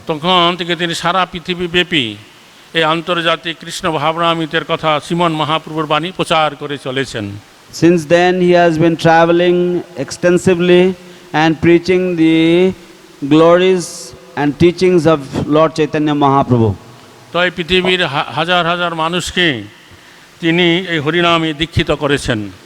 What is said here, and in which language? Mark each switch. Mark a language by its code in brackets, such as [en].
[bn] তখন থেকে তিনি সারা পৃথিবীব্যাপী এই আন্তর্জাতিক কৃষ্ণ ভাবনামৃতের কথা শ্রীমন মহাপ্রভুর বাণী প্রচার করে চলেছেন। [en] Since then, he has been traveling extensively and preaching the glories and teachings of Lord Chaitanya Mahaprabhu. [bn] তো এই পৃথিবীর হাজার হাজার মানুষকে তিনি এই হরিনামে দীক্ষিত করেছেন।